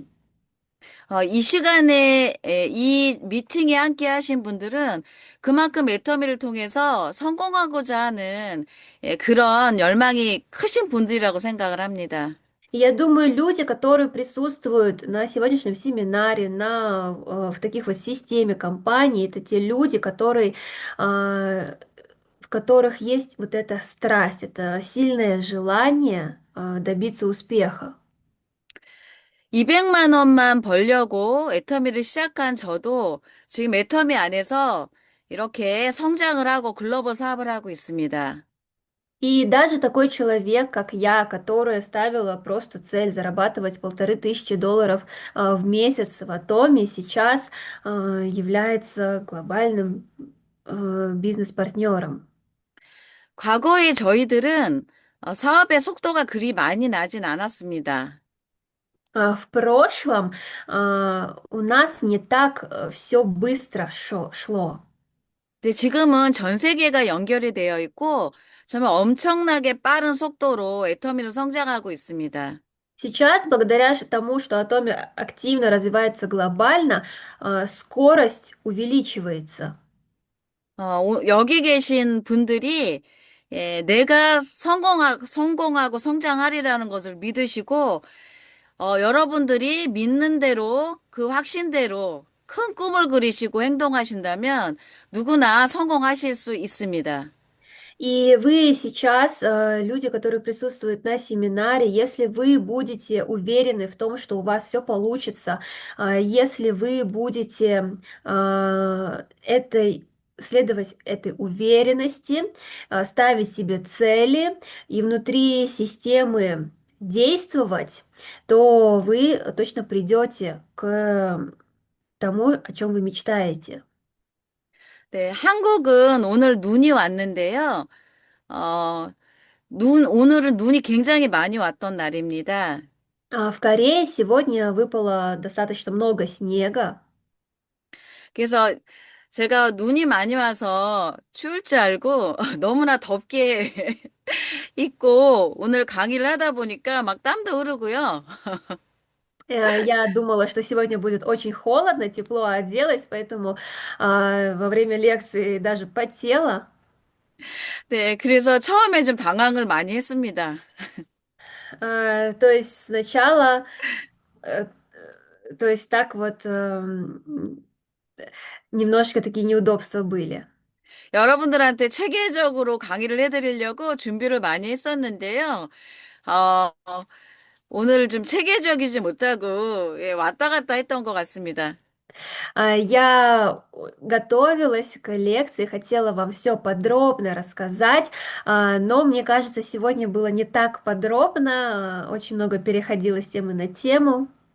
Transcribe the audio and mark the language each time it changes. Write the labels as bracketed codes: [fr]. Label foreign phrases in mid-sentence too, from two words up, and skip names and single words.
[ko] 이 시간에 이 미팅에 함께 하신 분들은 그만큼 애터미를 통해서 성공하고자 하는 그런 열망이 크신 분들이라고 생각을 합니다. [ru] Я думаю, люди, которые присутствуют на сегодняшнем семинаре, в таких вот системе компаний, это те люди, в которых есть вот эта страсть, это сильное желание добиться успеха. [ko] 200만 원만 벌려고 애터미를 시작한 저도 지금 애터미 안에서 이렇게 성장을 하고 글로벌 사업을 하고 있습니다. [ru] И даже такой человек, как я, которая ставила просто цель зарабатывать 1500 долларов в месяц в Атоме, сейчас является глобальным бизнес-партнером. [ko] 과거에 저희들은 사업의 속도가 그리 많이 나진 않았습니다. [ru] В прошлом у нас не так все быстро шло. [ko] 근데 지금은 전 세계가 연결이 되어 있고 정말 엄청나게 빠른 속도로 애터미는 성장하고 있습니다. [ru] Сейчас, благодаря тому, что Атоме активно развивается глобально, скорость увеличивается. [ko] 여기 계신 분들이 내가 성공하고 성장하리라는 것을 믿으시고 여러분들이 믿는 대로 그 확신대로 큰 꿈을 그리시고 행동하신다면 누구나 성공하실 수 있습니다. [ru] И вы сейчас, люди, которые присутствуют на семинаре, если вы будете уверены в том, что у вас все получится, если вы будете следовать этой уверенности, ставить себе цели и внутри системы действовать, то вы точно придете к тому, о чем вы мечтаете. [ko] 네, 한국은 오늘 눈이 왔는데요. 어, 오늘은 눈이 굉장히 많이 왔던 날입니다. [ru] В Корее сегодня выпало достаточно много снега. [ko] 그래서 제가 눈이 많이 와서 추울 줄 알고 너무나 덥게 입고 오늘 강의를 하다 보니까 막 땀도 흐르고요. [ru] Я думала, что сегодня будет очень холодно, тепло оделась, поэтому во время лекции даже потела. [ko] 네, 그래서 처음에 좀 당황을 많이 했습니다. [ru] То есть сначала, э, то есть так вот немножко такие неудобства были. [ko] 여러분들한테 체계적으로 강의를 해드리려고 준비를 많이 했었는데요. 어, 오늘 좀 체계적이지 못하고 왔다 갔다 했던 것 같습니다. [ru] Я готовилась к лекции, хотела вам все подробно рассказать, но мне кажется, сегодня было не так подробно, очень много переходило с темы на тему.